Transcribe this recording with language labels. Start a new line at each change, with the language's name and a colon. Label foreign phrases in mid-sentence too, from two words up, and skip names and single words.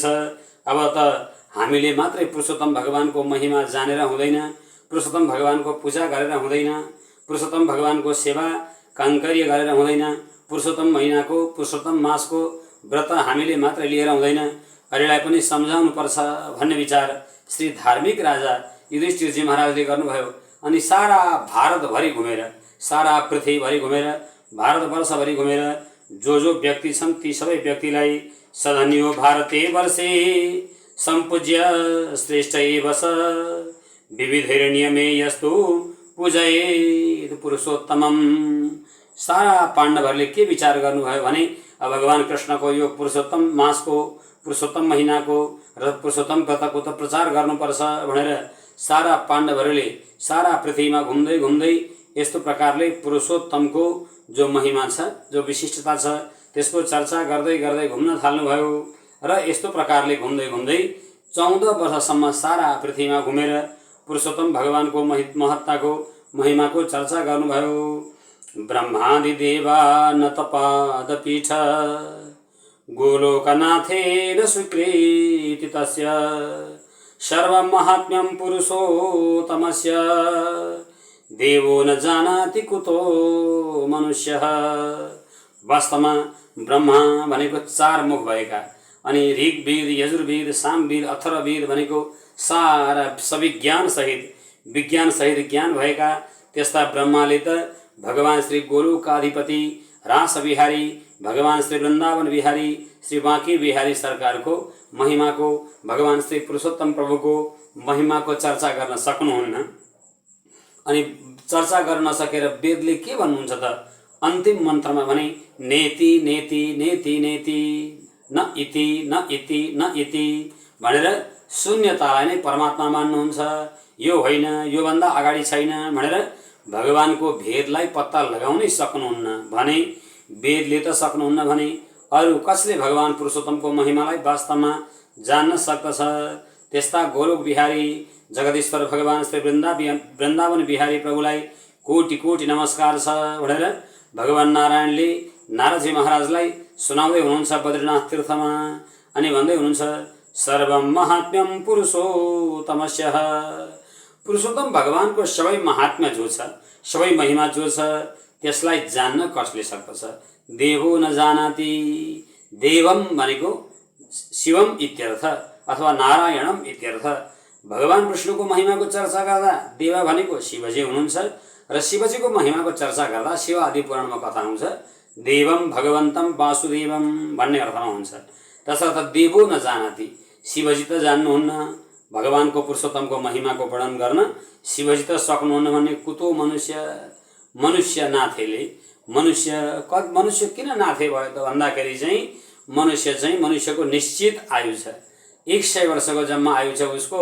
Nepali: अब त हामीले मात्रै पुरुषोत्तम भगवानको महिमा जानेर हुँदैन, पुरुषोत्तम भगवानको पूजा गरेर हुँदैन, पुरुषोत्तम भगवानको सेवा काङ्कर्य गरेर हुँदैन, पुरुषोत्तम महिनाको पुरुषोत्तम मासको व्रत हामीले मात्र लिएर हुँदैन, अरूलाई पनि सम्झाउनु पर्छ भन्ने विचार श्री धार्मिक राजा युधिष्ठिरजी महाराजले गर्नुभयो। अनि सारा भारतभरि घुमेर, सारा पृथ्वीभरि घुमेर, भारतवर्षभरि घुमेर जो व्यक्ति छन् ती सबै व्यक्तिलाई
Sanskrit: सधन्यो भारते वर्षे सम्पूज्य श्रेष्ठ एव स विविधैर नियमे यस्तु पूजयेत् पुरुषोत्तमम।
Nepali: सारा पाण्डवहरूले के विचार गर्नुभयो भने भगवान कृष्णको यो पुरुषोत्तम मासको, पुरुषोत्तम महिनाको र पुरुषोत्तम व्रतको त प्रचार गर्नुपर्छ भनेर सारा पाण्डवहरूले सारा पृथ्वीमा घुम्दै घुम्दै यस्तो प्रकारले पुरुषोत्तमको जो महिमा छ, जो विशिष्टता छ, त्यसको चर्चा गर्दै गर्दै घुम्न थाल्नुभयो। र यस्तो प्रकारले घुम्दै घुम्दै 14 वर्षसम्म सारा पृथ्वीमा घुमेर पुरुषोत्तम भगवानको महत्ताको महिमाको चर्चा गर्नुभयो।
Sanskrit: ब्रह्मादि देवा नतपादपीठ गोलोकनाथेन स्वीकृति तस्य सर्वमहात्म्यं पुरुषोत्तमस्य देवो न जानाति कुतो मनुष्यः।
Nepali: वास्तवमा ब्रह्मा भनेको 4 मुख भएका, अनि ऋग्वेद, यजुर्वेद, सामवेद, अथर्ववेद भनेको सारा सबै ज्ञान सहित ज्ञान भएका त्यस्ता ब्रह्माले त भगवान श्री गोलोकाधिपति रासबिहारी, भगवान श्री वृन्दावन बिहारी, श्री बाँकी बिहारी सरकारको महिमाको, भगवान श्री पुरुषोत्तम प्रभुको महिमाको चर्चा गर्न सक्नुहुन्न। अनि चर्चा गर्न नसकेर वेदले के भन्नुहुन्छ त? अन्तिम मन्त्रमा भने
Sanskrit: नेति नेति नेति नेति न इति न इति न इति
Nepali: भनेर शून्यतालाई नै परमात्मा मान्नुहुन्छ। यो होइन, यो भन्दा अगाडि छैन भनेर भगवानको भेदलाई पत्ता लगाउनै सक्नुहुन्न भने, वेदले त सक्नुहुन्न भने अरू कसले भगवान पुरुषोत्तमको महिमालाई वास्तवमा जान्न सक्दछ? त्यस्ता गोलोक बिहारी जगदीश्वर भगवान श्री वृन्दावन बिहारी प्रभुलाई कोटि कोटि नमस्कार छ भनेर भगवान नारायणले नारदजी महाराजलाई सुनाउँदै हुनुहुन्छ बद्रीनाथ तीर्थमा। अनि भन्दै हुनुहुन्छ
Sanskrit: सर्वम महात्म्यम पुरुषोत्तमस्य।
Nepali: पुरुषोत्तम भगवानको सबै महात्म्य जो छ, सबै महिमा जो छ, त्यसलाई जान्न कसले सक्दछ?
Sanskrit: देवो न जानाति।
Nepali: देवम भनेको
Sanskrit: शिवम इत्यर्थ
Nepali: अथवा
Sanskrit: नारायणम इत्यर्थ।
Nepali: भगवान विष्णुको महिमाको चर्चा गर्दा देव भनेको शिवजी हुनुहुन्छ र शिवजीको महिमाको चर्चा गर्दा शिव आदि पुराणमा कथा हुन्छ
Sanskrit: देवम भगवन्तम वासुदेवम
Nepali: भन्ने अर्थमा हुन्छ।
Sanskrit: तसर्थ देवो न जानाति,
Nepali: शिवजी त जान्नुहुन्न, भगवानको पुरुषोत्तमको महिमाको वर्णन गर्न शिवजी त सक्नुहुन्न भन्ने
Sanskrit: कुतो मनुष्य?
Nepali: मनुष्य नाथेले मनुष्य किन नाथे भयो त भन्दाखेरि चाहिँ मनुष्यको निश्चित आयु छ, 100 वर्षको जम्मा आयु छ उसको।